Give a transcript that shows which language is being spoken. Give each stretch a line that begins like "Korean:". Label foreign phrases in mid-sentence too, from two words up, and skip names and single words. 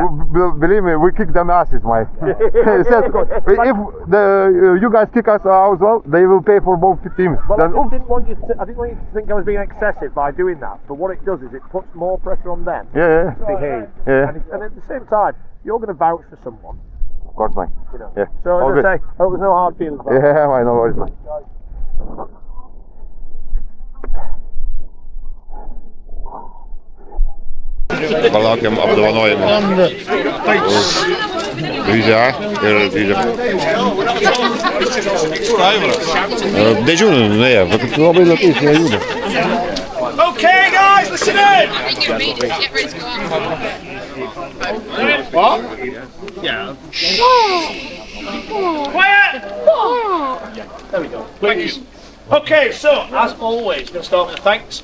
English: Believe me, we kick them asses, mate. If you guys kick us out as well, they will pay for both teams. Well, Then, I didn't want you to think I was being excessive by doing that, but what it does is it puts more pressure on them yeah, to behave. Yeah. And at the same time, you're going to vouch for someone. of course, mate. You know. Yeah. So All as I good. say, I hope there's no hard feelings about it. Yeah, I know what it's like.
Lithuanian: Palaukiam apdovanojimo. Divizija A ir divizija B. Didžiūnų nuėjo, bet labai lėtai jie juda.
English: Okay, guys, listen in. Get ready to go out. Quiet. There we go. Please. Okay, so as always, we're going to start with a thanks.